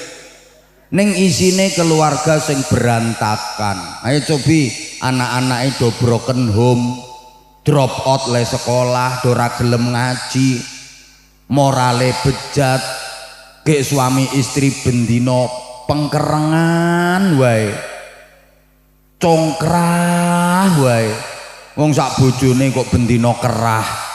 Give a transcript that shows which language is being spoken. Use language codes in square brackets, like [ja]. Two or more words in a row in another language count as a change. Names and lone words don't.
[jv] Ning isine keluarga sing berantakan. Ayo cobi anak-anake do [en] broken home, drop out [jv] le sekolah, do ora gelem ngaji, morale bejat, gek suami istri bendino pengkerengan wae, congkrah wae. Wong sak bojone kok bendino kerah.